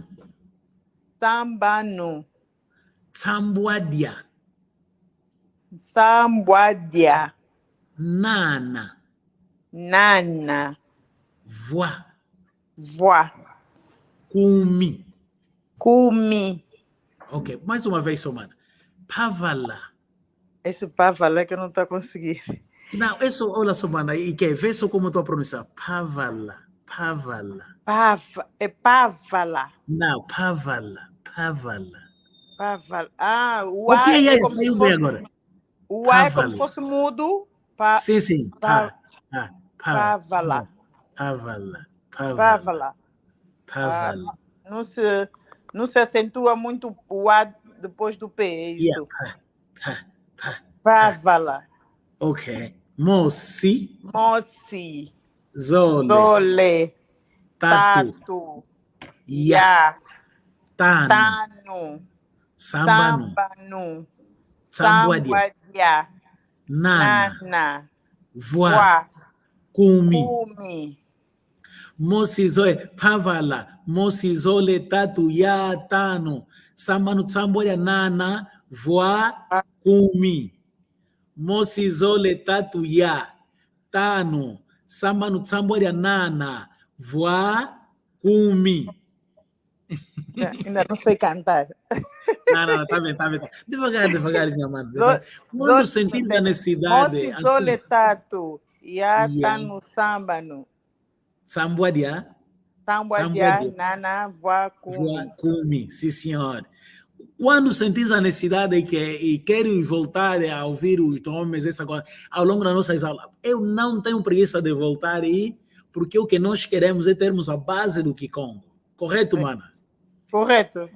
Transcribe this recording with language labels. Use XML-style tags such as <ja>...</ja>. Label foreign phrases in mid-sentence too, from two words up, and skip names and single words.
<kg>Sambanu. Sambuadia. Sambuadia. Nana. Nana. Voa. Voa. Kumi. Kumi.</kg> <pt>Ok, mais uma vez, Somana. Pavala. Esse pavala que eu não estou a conseguir. Não, isso, olha, Somana, e que vê só como eu estou a pronunciar.</pt> <kg>Pavala. Pavala.</kg> <pt>É pavala. Não,</pt> <kg>Pavala. Pavala. Pavala.</kg> <pt>Ah, o Ok, A é como saiu se bem fosse... agora. O A é como se fosse mudo. Sim, sim.</pt> <kg>Pavala. Pavala. Pavala. Pavala.</kg> <pt>Não se acentua muito o A depois do P, é isso?</pt> <kg>Pavala. Ok. Mosi. Mosi. Zole. Zole. Tatu. Ya. Tanu. Tanu. Sambanu. Sambanu. Sambuadia. Sambuadia. Nana. Nana. Voa. Kumi. Kumi. Mosi Zole. Pavala. Mosi Zole. Tatu. Ya. Tanu. Sambanu. Sambuadia. Nana. Voa. Kumi. Mosi Zole. Tatu. Ya. Tanu. Sambanu. Sambuadia. Nana. Voa. Kumi.</kg> <pt>Ainda não sei cantar. Não, tá bem. Devagar, minha mãe. Quando sentir a necessidade...</pt> <kg>Mosi Zole Tatu. Ya Tanu Sambanu. Sambuadia. Sambuadia. Nana. Voa Kumi. Kumi,</kg> <pt>sim, senhor. Quando sentir a necessidade e querem voltar a ouvir os nomes, essa coisa, ao longo das nossas aulas, eu não tenho preguiça de voltar aí, porque o que nós queremos é termos a base do Kikongo. Correto, mana? Correto.</pt>